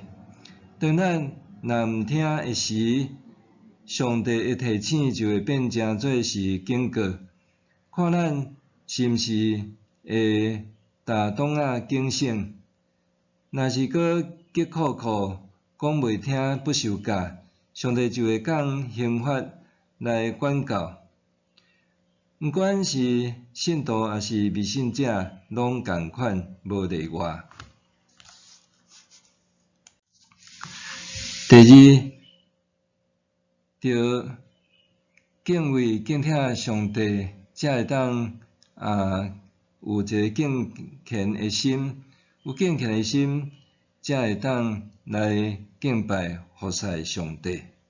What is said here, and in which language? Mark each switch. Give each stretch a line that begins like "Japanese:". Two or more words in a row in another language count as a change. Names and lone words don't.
Min Nan Chinese: 当咱若毋听的时，上帝的提醒就会变成做是警告，看咱是毋是会大党仔警醒，若是搁急哭哭讲袂听不受教，上帝就会讲刑罚来管教。毋管是信徒还是未信者，拢共款，无例外。第二，着敬畏敬听上帝，才会当有一个敬虔的心，有敬虔的心，才会当来敬拜服侍上帝。